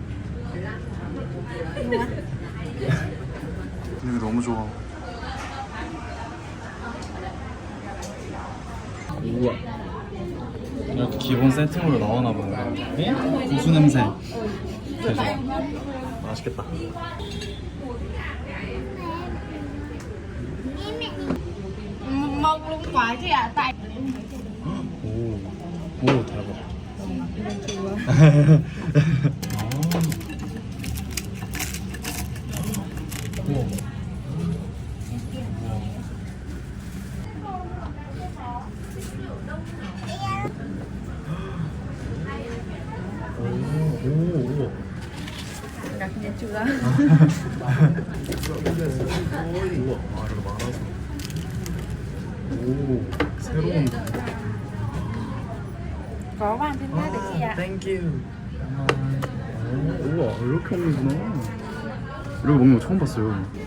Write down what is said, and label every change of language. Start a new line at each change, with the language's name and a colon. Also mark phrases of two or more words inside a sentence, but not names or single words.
Korean: 분위기 너무 좋아. 우와, 이렇게 기본 세팅으로 나오나 보네. 고수 냄새 개 좋아. 맛있겠다.
Vietnamese: Một luôn quả chứ ạ, tại
Korean: 오, 대박. 우와. 우와.
Vietnamese: Đặc chưa?
Korean: 우와, 이렇게 말아서. 오, 새로운.
Vietnamese: Có bàn thêm bát được chị ạ.
English: Thank you.
Korean: 우와, 이렇게 먹는구나. 이렇게 먹는 거 처음 봤어요.